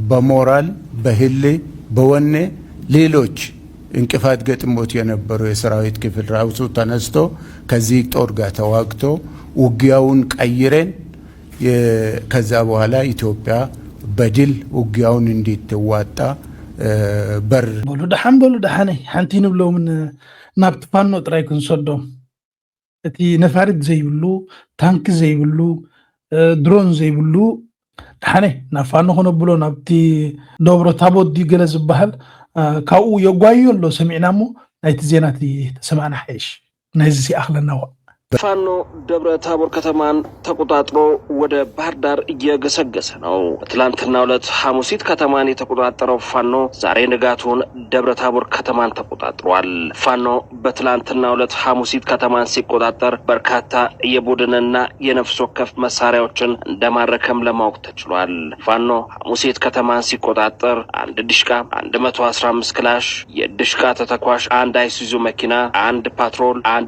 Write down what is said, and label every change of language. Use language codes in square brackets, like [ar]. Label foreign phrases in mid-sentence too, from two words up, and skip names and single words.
[am] በሞራል በህሌ በወኔ ሌሎች እንቅፋት ገጥሞት የነበሩ የሰራዊት ክፍል ራሱ ተነስቶ ከዚህ ጦር ጋር ተዋግቶ ውጊያውን ቀይረን ከዛ በኋላ ኢትዮጵያ በድል ውጊያውን እንድትዋጣ በር [ti] በሉ ደሓነይ ሓንቲ ንብለው ምን ናብቲ ፋኖ ጥራይ ክንሰዶም እቲ ነፋሪት ዘይብሉ ታንክ ዘይብሉ ድሮን ዘይብሉ ደሓነይ ናብ ፋኖ ኾነብሎ ናብቲ ደብረ ታቦት ገለ ዝበሃል ካብኡ የጓዩ ኣሎ ሰሚዕና እሞ ናይቲ ዜናት ተሰማዕና ሓይሽ ናይዚ ሲኣኽለና [am] ፋኖ ደብረ ታቦር ከተማን ተቆጣጥሮ ወደ ባህር ዳር እየገሰገሰ ነው። በትላንትናው ዕለት ሐሙሲት ከተማን የተቆጣጠረው ፋኖ ዛሬ ንጋቱን ደብረ ታቦር ከተማን ተቆጣጥሯል። ፋኖ በትላንትናው ዕለት ሐሙሲት ከተማን ሲቆጣጠር በርካታ የቡድንና የነፍስ ወከፍ መሳሪያዎችን እንደማረከም ለማወቅ ተችሏል። ፋኖ ሐሙሲት ከተማን ሲቆጣጠር አንድ ዲሽቃ፣ 115 ክላሽ፣ የዲሽቃ ተተኳሽ፣ አንድ አይሱዙ መኪና፣ አንድ ፓትሮል፣ አንድ